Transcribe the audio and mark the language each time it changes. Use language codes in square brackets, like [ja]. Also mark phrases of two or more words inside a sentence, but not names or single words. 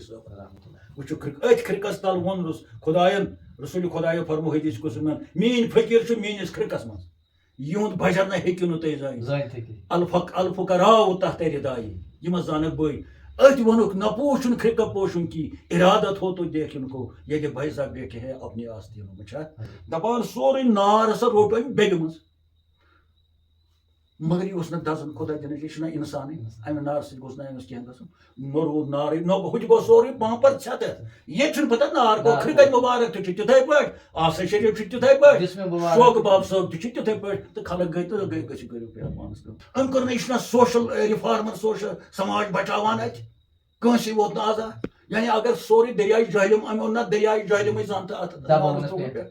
[ks] صٲبن وٕچھو أتھۍ کھِرکَس تل ووٚن خۄدایَن رسوٗلِ خۄدایو فرمو حدیٖث قُدسی منٛز میٛٲنۍ فقیٖر چھُ میٛٲنِس کھِرکَس منٛز یِہُنٛد بجر نہ ہیٚکِو نہٕ تُہۍ زٲنِتھ [ar] الفقراء تحت ردایہِ [ks] یِمن زانکھ بٔے أتھۍ ووٚنُکھ نہ پوٗشُن کھِرکہٕ پوشُن [ur] کی اِرادت ہو تو دیکھن کو [ks] ییٚلہِ بھیسا [ur] بیٹھے ہے اپنی آستیٖنو [ks] منٛز چھا دَپان سورُے نار ہسا روٚٹ أمۍ بیٚگہِ منٛز مگر یہِ اوس نہٕ دَزان خۄدا دِنٕچ یہِ چھُنہ اِنسانٕے اَمہِ نارٕ سۭتۍ گوٚژھ نہٕ أمِس کینٛہہ گژھُن نہ روٗد نارٕے نہ ہُہ تہِ گوٚو سورُے پانٛپر ژھٮ۪تھ ییٚتہِ چھُنہٕ پَتہ نار گوٚو کھِرکَے مُبارک تہِ چھُ تِتھَے پٲٹھۍ آسا شریٖف چھُ تِتھَے پٲٹھۍ شوق باب صٲب تہِ چھُ تِتھَے پٲٹھۍ تہٕ خلق گٔے تہٕ گٔژھِو کٔرِو پانَس کٲم أمۍ کٔر نہٕ یہِ چھُنہ [en] social reformer [ks] سوشَل سماج بچاوان اَتہِ کٲنٛسے ووت نہٕ عذاب یعنی اگر سورُے دٔریاے جہلِم أمۍ اوٚن نہ دٔریاے جہلِمٕے زَن تہٕ اَتھ